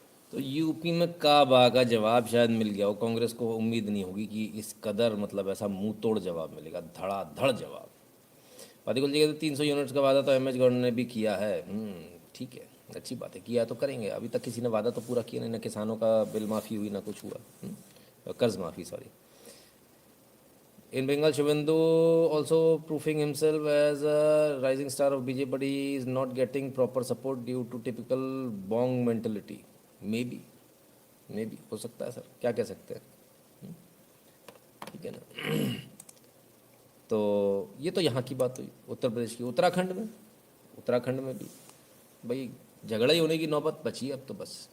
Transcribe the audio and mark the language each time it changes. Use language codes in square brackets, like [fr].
[hi] तो यूपी में काबा का जवाब शायद मिल गया हो। कांग्रेस को उम्मीद नहीं होगी कि इस कदर मतलब ऐसा मुंह तोड़ जवाब मिलेगा, धड़ाधड़ जवाब। पाटिल जी कहते 300 यूनिट्स का वादा तो एमएच गवर्नर ने भी किया है। ठीक है, अच्छी बात है, किया तो करेंगे। अभी तक किसी ने वादा तो पूरा किया नहीं, ना किसानों का बिल माफ़ी हुई ना कुछ हुआ, कर्ज माफ़ी sorry. [en] In Bengal, Shivendu also proving himself as a rising star of BJP, but he is not getting proper support due to typical bong mentality. [hi] Maybe हो सकता है सर, क्या कह सकते हैं, ठीक है ना। तो ये तो यहाँ की बात हुई उत्तर प्रदेश की। उत्तराखंड में भी भाई झगड़ा ही होने की नौबत बची अब तो बस।